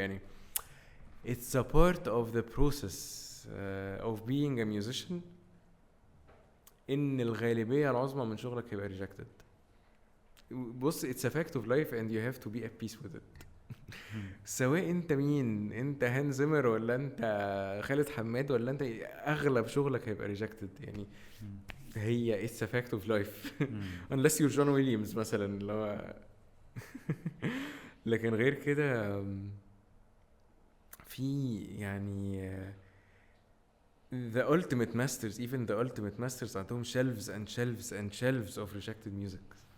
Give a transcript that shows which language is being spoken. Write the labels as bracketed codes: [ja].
[ar] ويعني [en] it's a part of the process of being a musician [ar] ان الغالبية العظمى من شغلك هيبقى [en] rejected. [ar] بص [en] it's a fact of life and you have to be at peace with it. [ar] سواء انت مين، انت هان زيمر ولا انت خالد حماد ولا انت، اغلب شغلك هيبقى rejected. يعني هي [en] it's a fact of life unless you're John Williams [ar] مثلا اللي هو لكن غير كده في يعني [en] the ultimate masters, even the ultimate masters [ar] عندهم [en] shelves and shelves and shelves of rejected music.